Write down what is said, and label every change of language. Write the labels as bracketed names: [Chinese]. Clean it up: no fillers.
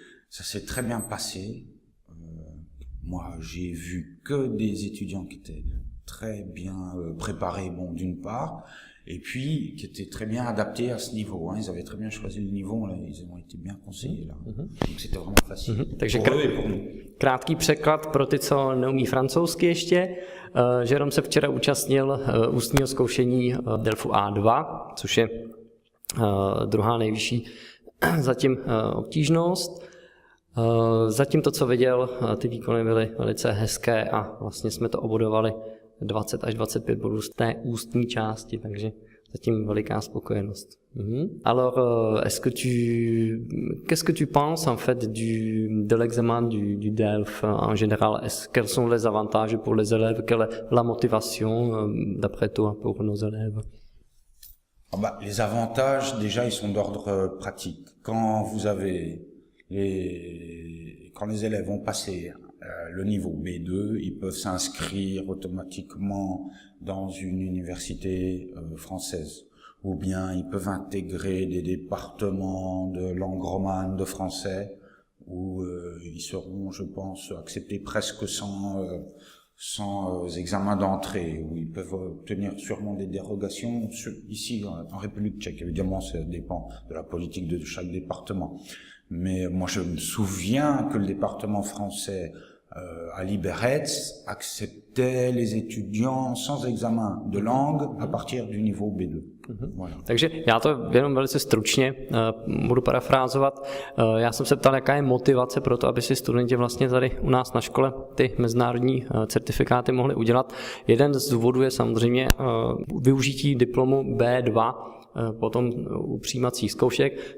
[French] Ça s'est très bien passé. Moi, j'ai vu que des étudiants qui étaient très bien préparés, bon, d'une part, et puis qui étaient très bien adaptés à ce niveau. Hein. Ils avaient très bien choisi le niveau, là, ils ont été bien conseillés là. Donc c'était vraiment facile. [Czech] Takže [French] pour eux et pour nous. [Czech] Krátký překlad pro ty, co neumí francouzsky ještě. Jérôme se včera účastnil ústního zkoušení DELFu A2, což je druhá nejvyšší zatím obtížnost. Zatím to, co viděl, ty výkony byly velice hezké a vlastně jsme to obodovali 20 až 25 bodů z té ústní části, takže zatím veliká spokojenost. [French] Alors, qu'est-ce que tu penses en fait de l'examen du DELF en général? Quels sont les avantages pour les élèves? Quelle est la motivation d'après toi pour nos élèves? Les avantages, déjà, ils sont d'ordre pratique. Quand les élèves ont passé le niveau B2, ils peuvent s'inscrire automatiquement dans une université française. Ou bien ils peuvent intégrer des départements de langue romane, de français, où ils seront, je pense, acceptés presque sans examen d'entrée, où ils peuvent obtenir sûrement des dérogations. Ici, en République tchèque, évidemment, ça dépend de la politique de chaque département. Mais moi, je me souviens que le département français à Liberec acceptait les étudiants sans examen de langue à partir du niveau B2. Voilà. [Czech] Takže já to jenom velice stručně budu parafrázovat. Já jsem se ptal, jaká je motivace pro to, aby si studenti vlastně tady u nás na škole ty mezinárodní certifikáty mohli udělat. Jeden z důvodů je samozřejmě využití diplomu B2 potom u přijímacích zkoušek.